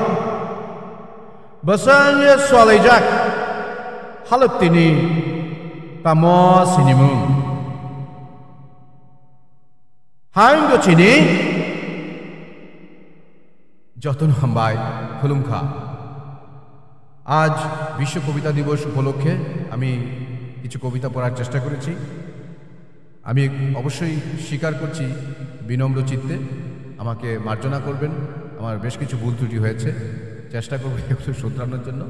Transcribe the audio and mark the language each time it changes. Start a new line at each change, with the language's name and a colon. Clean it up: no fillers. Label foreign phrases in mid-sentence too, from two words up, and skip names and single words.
Kok Borok: Basanya swalejak Haluk tini Tamo sinimu Hayung go chini Jotun hambai Kulumka
Bangla: আজ বিশ্ব কবিতা দিবস উপলক্ষে আমি কিছু কবিতা পড়ার চেষ্টা করেছি। আমি অবশ্যই স্বীকার করছি বিনম্র চিত্তে, আমাকে মার্জনা করবেন। আমার বেশ কিছু ভুল ত্রুটি হয়েছে, চেষ্টা করব এগুলো শুধরানোর জন্য।